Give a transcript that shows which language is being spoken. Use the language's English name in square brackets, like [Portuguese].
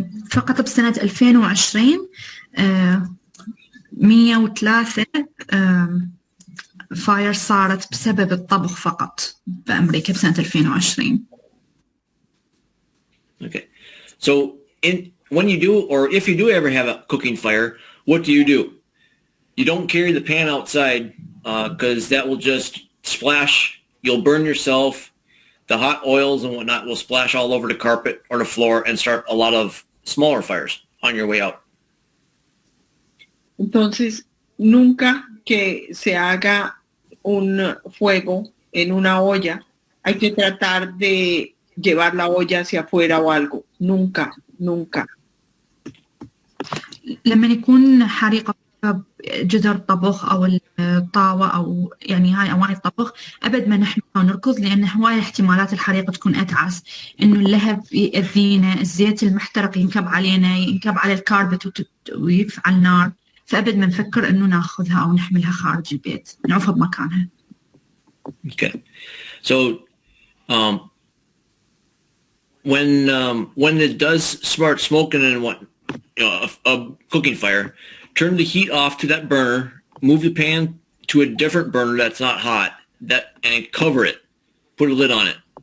[Arabic] فقط بسنة 2020 103 فاير صارت بسبب الطبخ فقط بأمريكا بسنة 2020. [English] Okay. So when you do, or if you do ever have a cooking fire, what do? You don't carry the pan outside because that will just splash. You'll burn yourself. The hot oils and whatnot will splash all over the carpet or the floor and start a lot of smaller fires on your way out. [Spanish] Entonces, nunca que se haga un fuego en una olla, hay que tratar de llevar la olla hacia afuera o algo. Nunca. [Arabic] لما يكون حريقة جدر طبخ أو الطاوة أو يعني هاي أواني الطبخ أبد ما نحن نركض، لأن هواية احتمالات الحريقة تكون أتعس، إنه اللهب يأذينا، الزيت المحترق ينكب علينا، ينكب على الكاربت ويفعل نار، فأبد ما نفكر إنه ناخذها أو نحملها خارج البيت، نعوفها بمكانها. [English] Okay, so when it does start smoking and a cooking fire, turn the heat off to that burner, move the pan to a different burner that's not hot, and cover it. Put a lid on it.